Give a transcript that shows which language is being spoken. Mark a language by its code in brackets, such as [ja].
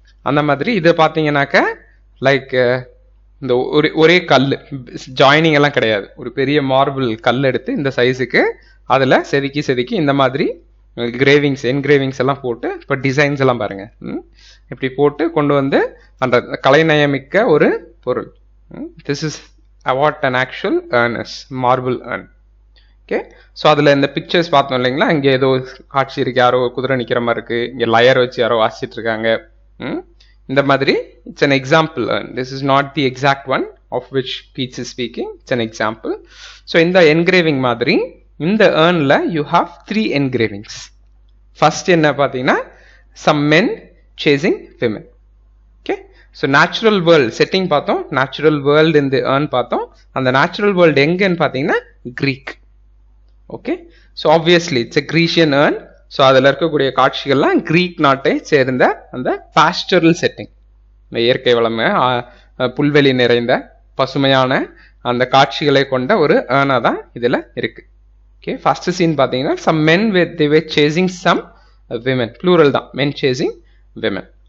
[ta] அந்த மாதிரி இதை பார்த்தீங்கன்னாக்க லைக் இந்த ஒரே கல், ஜாயினிங் எல்லாம் கிடையாது, ஒரு பெரிய மார்பிள் கல் எடுத்து இந்த சைஸுக்கு அதில் செதுக்கி இந்த மாதிரி என்கிரேவிங்ஸ் எல்லாம் போட்டு இப்போ டிசைன்ஸ் எல்லாம் பாருங்க, இப்படி போட்டு கொண்டு வந்து அந்த கலைநயமிக்க ஒரு பொருள். [en] This is what an actual urn is, marble urn. [ta] Okay, so அதில் இந்த பிக்சர்ஸ் பார்த்தோம் இல்லைங்களா, இங்கே ஏதோ காட்சி இருக்கு, யாரோ குதிரை நிற்கிற மாதிரி இருக்கு, இங்கே லயர் வச்சு யாரோ வாசிச்சுட்டு இருக்காங்க. இந்த மாதிரி [en] It's an example urn. This is not the exact one of which Keats is speaking. It's an example. So in the engraving [ta] மாதிரி இந்த [en] earnல you have 3 engravings. First [ta] என்ன பார்த்தீங்கன்னா [en] some men chasing women. Okay, so natural world setting பார்த்தோம், natural world in the urn பார்த்தோம். [ta] அந்த natural world எங்கன்னு பார்த்தீங்கன்னா Greek. [en] Okay, so obviously it's a Grecian urn. [ta] So அதில் இருக்கக்கூடிய காட்சிகள்லாம் கிரீக் நாட்டை சேர்ந்த அந்த பாஸ்டரல் செட்டிங், இயற்கை வளமை, புல்வெளி நிறைந்த பசுமையான அந்த காட்சிகளை கொண்ட ஒரு ஏர்னா தான் இதில் இருக்கு. [en] okay, first scene பார்த்தீங்கன்னா some men with they were chasing some women, [ta] plural தான், [en] men chasing women.